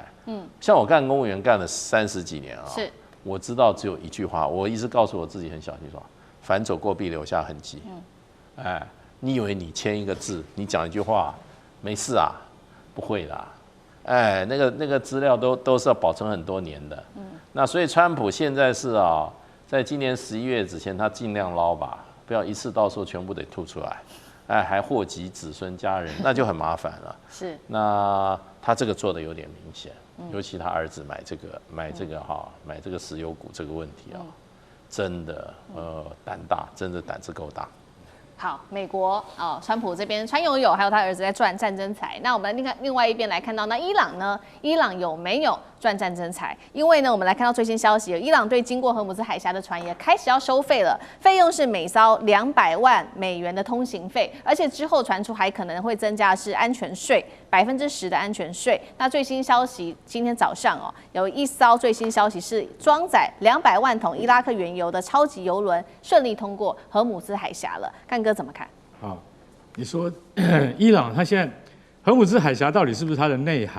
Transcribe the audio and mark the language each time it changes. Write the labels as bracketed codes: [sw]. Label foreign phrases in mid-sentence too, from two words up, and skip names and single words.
[zh] 像我幹公務員幹了30幾年啊，我知道只有一句話，我一直告訴我自己很小心說， 反走過必留下痕跡。哎，你以為你簽一個字，你講一句話，沒事啊？不會啦。哎，那個資料都是要保存很多年的。那所以川普現在是啊，在今年11月之前，他盡量撈吧，不要一次到時候全部得吐出來。哎，還禍及子孫家人，那就很麻煩了。是。那他這個做的有點明顯，尤其他兒子買這個石油股這個問題啊，真的膽大，真的膽子夠大。好，美國川普這邊川友友還有他兒子在賺戰爭財。那我們另外一邊來看到，那伊朗呢？伊朗有沒有賺戰爭財？因為呢，我們來看到最新消息，伊朗對經過荷姆茲海峽的船也開始要收費了，費用是每艘200萬美元的通行費，而且之後傳出還可能會增加的是安全稅，10%的安全稅。那最新消息，今天早上有一艘最新消息是裝載200万桶伊拉克原油的超級油輪順利通過荷姆茲海峽了。幹哥怎麼看？好，你說伊朗他現在荷姆茲海峽到底是不是它的內海？